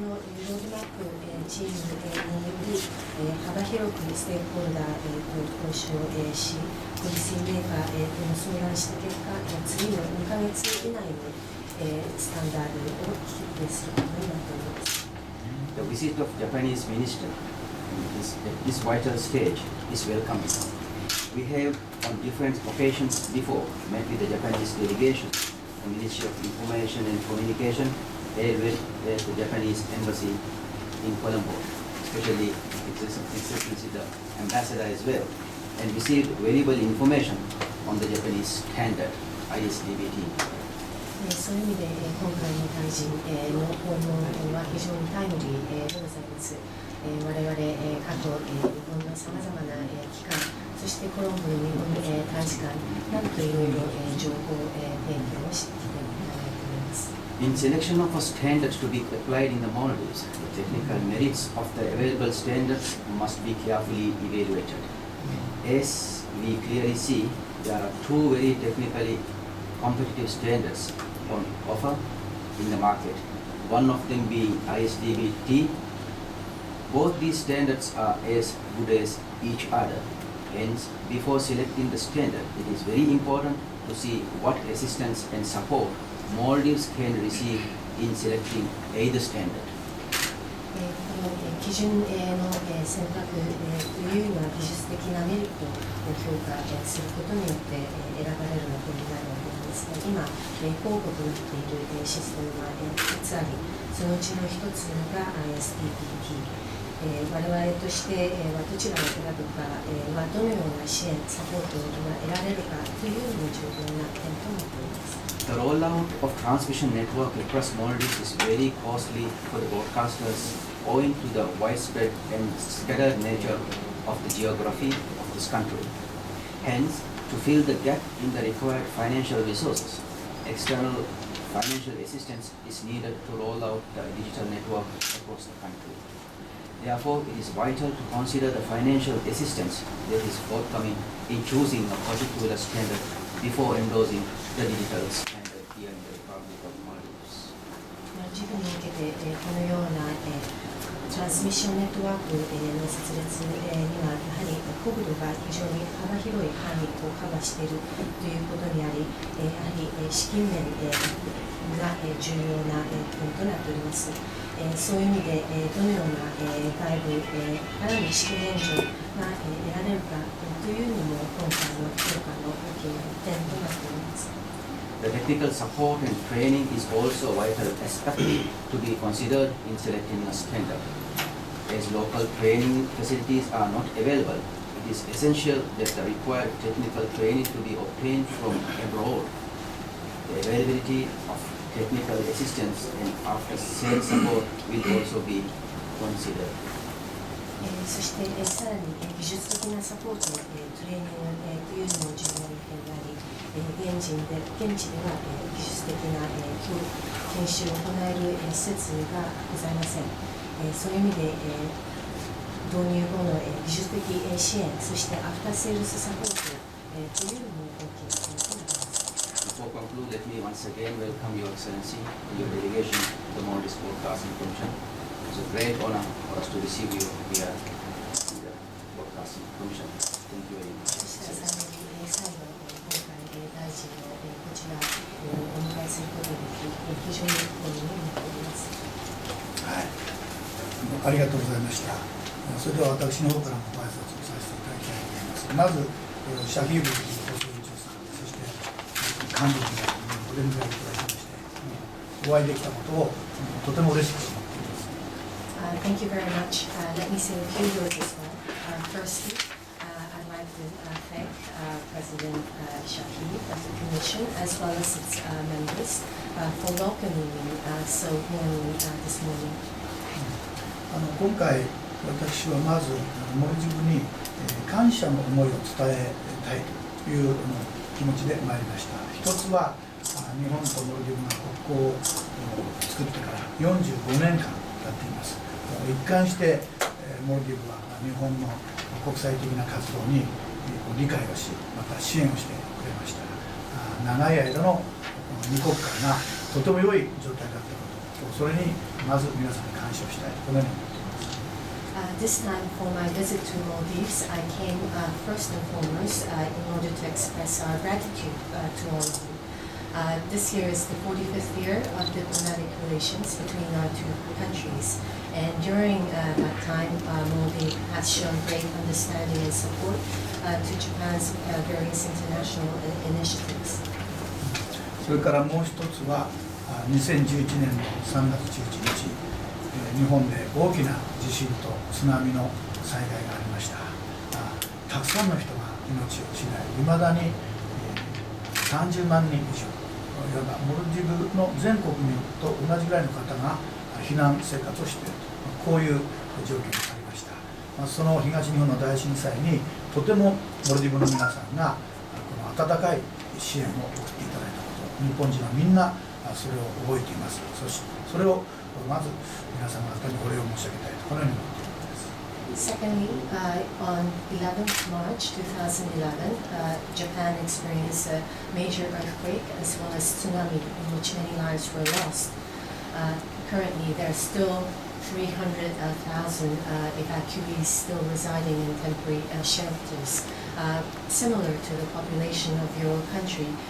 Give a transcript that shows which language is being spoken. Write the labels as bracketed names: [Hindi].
[Japanese] このロードマップチームにより幅広くステークホルダーと交渉し、ポリシーメーカーとも相談した結果、次の2ヶ月以内にスタンダードを決定することになっております。 [English] The visit of Japanese minister at this vital stage is welcome. We have on different occasions before met with the Japanese delegation, the Ministry of Information and Communication, as well as the Japanese embassy in Colombo, especially Excellency the ambassador as well, and received valuable information on the Japanese standard ISDBT. [Japanese] そういう意味で今回の大臣の訪問は非常にタイムリーでございます。我々過去日本のさまざまな機関、そしてコロンボの日本大使館などといろいろ情報提供をしてきていただいております。 [English] In selection of a standard to be applied in the Maldives, the technical merits of the available standards must be carefully evaluated. As we clearly see, there are two very technically competitive standards on offer in the market, one of them being ISDBT. Both these standards are as good as each other. Hence, before selecting the standard, it is very important to see what assistance and support Maldives can receive in selecting either standard. [Japanese] この基準の選択というのは技術的なメリットを評価することによって選ばれるのとになるわけですが、今、候補となっているシステムが2つあり、そのうちの1つが ISDBT。我々としてどちらを選ぶかはどのような支援、サポートが得られるかというのも重要な点となっています。 [English] The rollout of transmission network across Maldives is very costly for the broadcasters owing to the widespread and scattered nature of the geography of this country. Hence, to fill the gap in the required financial resources, external financial assistance is needed to roll out the digital network across the country. Therefore, it is vital to consider the financial assistance that is forthcoming in choosing a particular standard before endorsing the digital standard here in the Republic of Maldives. [Japanese] 事務におけてこのようなトランスミッションネットワークの設立にはやはり国土が非常に幅広い範囲をカバーしているということにあり、やはり資金面が重要な点となっております。そういう意味でどのような外部からの資金援助が得られるかというのも今回の評価の大きな点となっております。 [English] The technical support and training is also a vital aspect to be considered in selecting a standard. As local training facilities are not available, it is essential that the required technical training to be obtained from abroad. The availability of technical assistance and after-sales support will also be considered. [Japanese] そしてさらに技術的なサポート、トレーニングというのも重要な点であり、現地では技術的な研修を行える施設がございません。そういう意味で導入後の技術的支援、そしてアフターセールスサポートというのも大きな点となります。 [English] Before conclude, let me once again welcome Your Excellency and your delegation to the Maldives Broadcasting Commission. It's a great honor for us to receive you here in the Broadcasting Commission. Thank you very much. [Japanese] 最後今回大臣をこちらお迎えすることができ非常に光栄に思っております。はい、ありがとうございました。それでは私の方からもご挨拶をさせていただきたいと思います。まずシャヒーブ放送委員長さん、そして幹部の皆さんにお出迎えいただきましてお会いできたことをとても嬉しく思っています。 [English] Thank you very much. Let me say a few words as well. Firstly, I'd like to thank President Shahid of the Commission as well as its members for welcoming me so warmly this morning. [Japanese] 今回私はまずモルディブに感謝の思いを伝えたいという気持ちで参りました。一つは日本とモルディブが国交を作ってから45年間経っています。一貫してモルディブは日本の国際的な活動に理解をし、また支援をしてくれました。長い間の2国間がとても良い状態だったこと、それにまず皆さんに感謝をしたいとこのように思っています。 [English] This time for my visit to Maldives, I came first and foremost in order to express our gratitude to all of you. This year is the 45th year of diplomatic relations between our two countries, and during that time, Maldives has shown great understanding and support to Japan's various international initiatives. [Japanese] それからもう一つは2011年の3月11日、日本で大きな地震と津波の災害がありました。たくさんの人が命を失い、いまだに30万人以上、いわばモルディブの全国民と同じぐらいの方が避難生活をしていると、こういう状況になりました。その東日本の大震災にとてもモルディブの皆さんがこの温かい支援を送っていただいたこと、日本人はみんなそれを覚えています。それをまず皆様方にお礼を申し上げたいとこのように思っているのです。 [English] Secondly, on 11th March 2011, Japan experienced a major earthquake as well as tsunami in which many lives were lost. Currently, there are still 300,000 evacuees still residing in temporary shelters, similar to the population of your country.